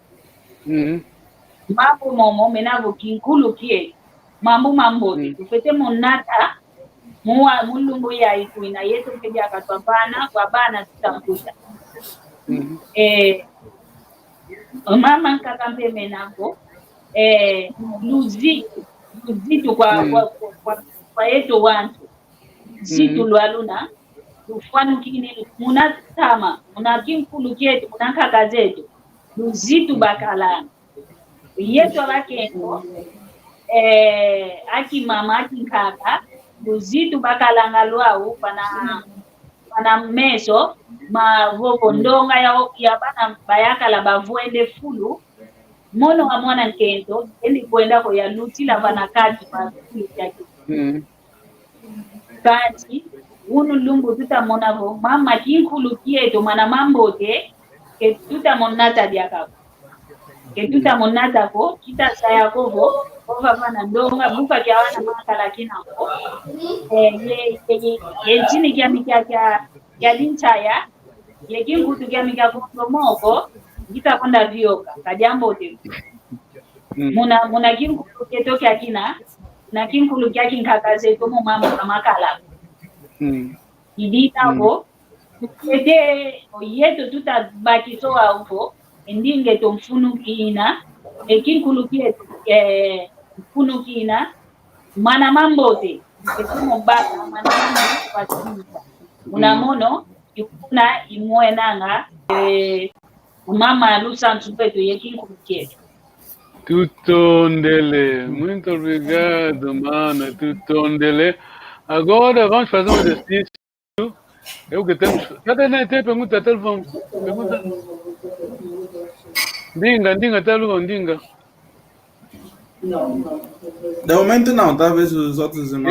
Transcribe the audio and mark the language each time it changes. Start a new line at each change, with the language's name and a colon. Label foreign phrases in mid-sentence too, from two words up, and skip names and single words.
Kongo: mambo momo menavo kinkulu kie mambote tufete monata mulungu ya ikuina yetu keja katwapana kwa bana tutamkuta mama nkakampe menako luzitu kwa yetu wantu zitu lwaluna lufanu kine munatama munakinkulu kietu munankaka zetu luzitu bakalana yetu abakengo aki mama aki nkaka luzitu bakalanga lwau pana meso mavovo ndonga ya bana bayakala bavuende fulu mono wa mwana nkento endi kwenda ko ya lutila bana kati pa yake kati unu lumbu tutamona vo mama kinkulu kieto mana mambote ke tutamonata diakako ke tutamonata ko kita saya kovo ova bana ndonga buka kya wana makala kinako ye chini kya mikya kya linchaya ye kingutu kya mikya kondomoko kita konda vioka kajambo te muna kinkulu keto kya kina na kinkulu kya kinkakaze tomo mama kamakala idita ko ete oyeto tutabaki so auko endinge to mfunu kina kinkulu kieto mfunu kina mana mambote etumo baka mana mambo patinta unamono ikuna imwenanga mama Lusansu peto yekinkulu kieto. Tutondele,
Portuguese: muito obrigado, mana, tutondele. Agora vamos fazer um exercício. Eu que temos. Cadê nem tem pergunta? Telefone. Pergunta.
Kongo: Dinga, telefone, dinga.
Portuguese: De momento não, talvez os outros irmãos.